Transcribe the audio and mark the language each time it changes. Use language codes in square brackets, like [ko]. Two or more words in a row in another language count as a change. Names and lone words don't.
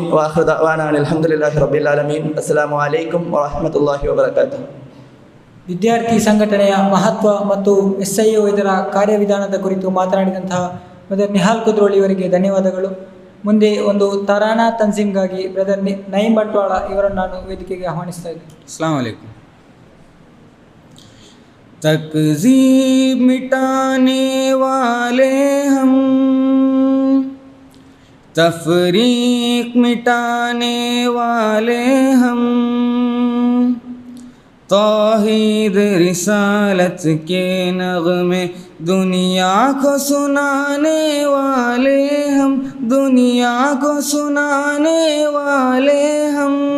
[ar] وآخر دعوانا الحمد لله رب العالمين السلام عليكم ورحمة الله وبركاته. [kn] ವಿದ್ಯಾರ್ಥಿ ಸಂಘಟನೆಯ ಮಹತ್ವ ಮತ್ತು SIO ಇದರ ಕಾರ್ಯವಿಧಾನದ ಕುರಿತು ಮಾತನಾಡಿದಂತಹ ಬ್ರದರ್ ನಿಹಾಲ್ ಕುದ್ರೋಳಿ ಇವರಿಗೆ ಧನ್ಯವಾದಗಳು. ಮುಂದೆ ಒಂದು ತರಾನಾ ತನ್ಜೀಮ್ಗಾಗಿ ಬ್ರದರ್ ನಯೀಂ ಬಂಟ್ವಾಳ ಇವರನ್ನು ನಾನು ವೇದಿಕೆಗೆ ಆಹ್ವಾನಿಸ್ತಾ ಇದ್ದೀನಿ. [ar] السلام عليكم. [ur] تکذیب مٹانے والے ہم، تفریق مٹانے والے ہم، توحید رسالت کے نغمے دنیا کو سنانے والے ہم، دنیا کو سنانے والے ہم,